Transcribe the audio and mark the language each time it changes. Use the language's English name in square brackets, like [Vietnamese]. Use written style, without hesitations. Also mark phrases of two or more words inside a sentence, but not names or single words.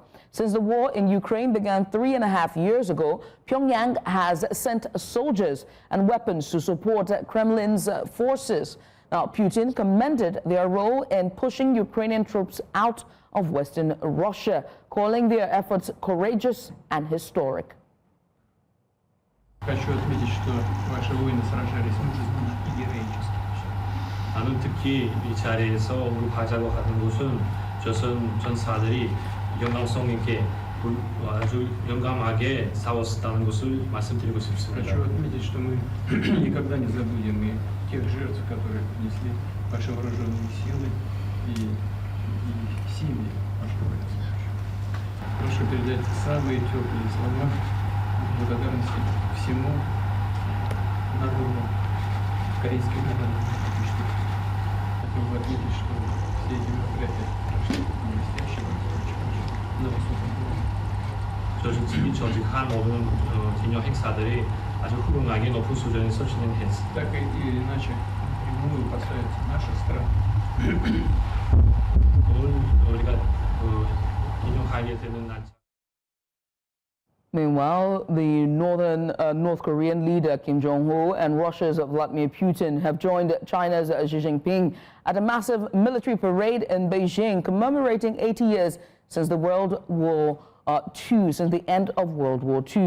[English] Since the war in Ukraine began 3.5 years ago, Pyongyang has sent soldiers and weapons to support Kremlin's forces. Now, Putin commended their role in pushing Ukrainian troops out of Western Russia, calling their efforts courageous and historic. [Russian] Хочу отметить, что ваши воины сражались мужественно и героически. [Korean] 나는 특히 이 자리에서 언급하자고 하는 것은 조선 전사들이 영광성 있게 아주 용감하게 싸웠다는 것을 말씀드리고 싶습니다. [Russian] Хочу отметить, что мы никогда не забудем тех жертв, которые принесли ваши вооруженные силы и семьи ваших военнослужащих. Прошу передать самые теплые слова благодарности всему народу, корейским народам. Хотел бы отметить, что все эти мероприятия прошли блестяще, на высоком уровне. [Korean] 조직한 모든 기념 행사들이 아주 훌륭하게 높은 수준에서 진행했습니다. [Russian] Так или иначе, прямую касается наших стран. [Korean] 오늘 우리가 기념하게 되는 날짜. [English] Meanwhile, the North Korean leader Kim Jong-un and Russia's Vladimir Putin have joined China's Xi Jinping at a massive military parade in Beijing commemorating 80 years since the since the end of World War II.